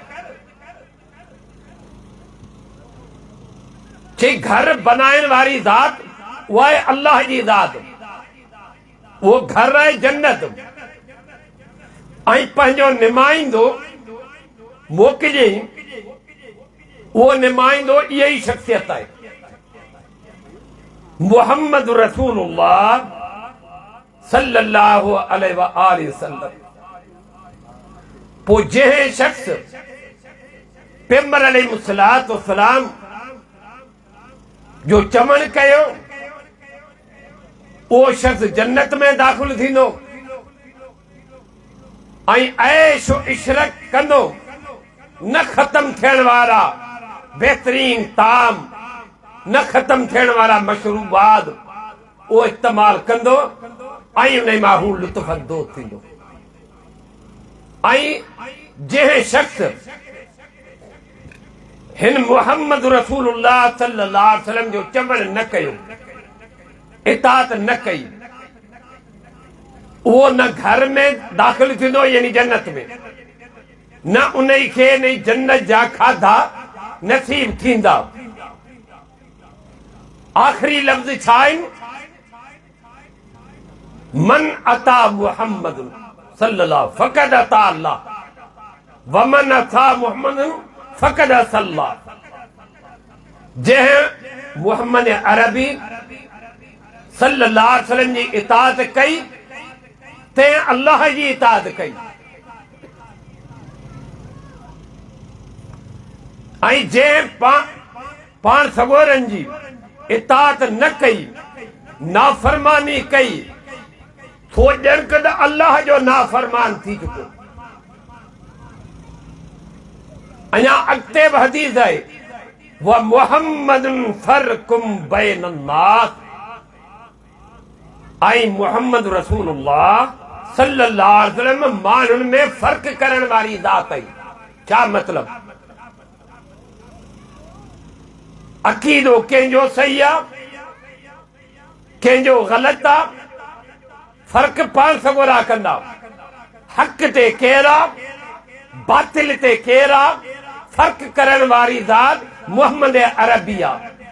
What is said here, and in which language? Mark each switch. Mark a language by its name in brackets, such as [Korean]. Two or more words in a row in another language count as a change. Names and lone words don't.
[Sindhi] चई घर बनाइण वारी ज़ात उहा आहे अल्लाह जी ज़ात, वो घर आहे जन्नत, ऐं पंहिंजो निमाइंदो मोकिलियईं, वो निमाइंदो इहा ई शख्सियत आहे मुहम्मद रसूलुल्लाह [Arabic] صلى الله عليه وسلم. [Sindhi] पोइ जंहिं शख्स पैगंबर [Arabic] عليه الصلاة والسلام [Sindhi] जो चमन कयो, वो शख्स जन्नत में दाख़िल थींदो ऐं ऐश इशरत कंदो। न ख़त्म थियण वारा बेहतरीन ताम, न ख़त्म थियण वारा मशरूबात वो इस्तेमाल कंदो ऐं उन मां हू लुत्फ़अंदोज़ थींदो। ऐं जंहिं शख्स हिन मुहम्मद रसूलुल्लाह [Arabic] صلى الله عليه وسلم [Sindhi] जो चमन न कयो, इताअत न कई, वो न घर में दाख़िल थींदो यानी जन्नत में, न उन खे न जन्नत जा खाधा नसीब थींदा। आख़िरी लफ़्ज़ छा आहिनि? [Arabic] من أطاع محمد صلى الله فقد أطاع الله ومن أطاع محمد فقد عصى الله. [Sindhi] जंहिं मुहम्मद अरबी [Arabic] صلى الله عليه وسلم [Sindhi] जी इताअत कई, तंहिं अल्लाह जी इताअत कई। ऐं जंहिं पाण सगोरनि जी इताअत न कई, नाफरमानी कई, थो ॼण कद अल्लाह जो नाफरमान थी चुको। अञा अॻिते बि हदीस आहे, [Arabic] ومحمد فرق بين الناس, [Sindhi] ऐं मुहम्मद रसूलुल्लाह [Arabic] صلى الله عليه وسلم [Sindhi] माण्हुनि में फ़र्क़ करण वारी ज़ात आई। छा मतिलब? अक़ीदो कंहिंजो सही आहे, कंहिंजो ग़लति आहे, फ़र्क़ पाण सगोरा कंदा। हक़ ते केरु आहे, बातिल ते केरु आहे, फ़र्क़ करण वारी ज़ात मुहम्मद अरबी आहे।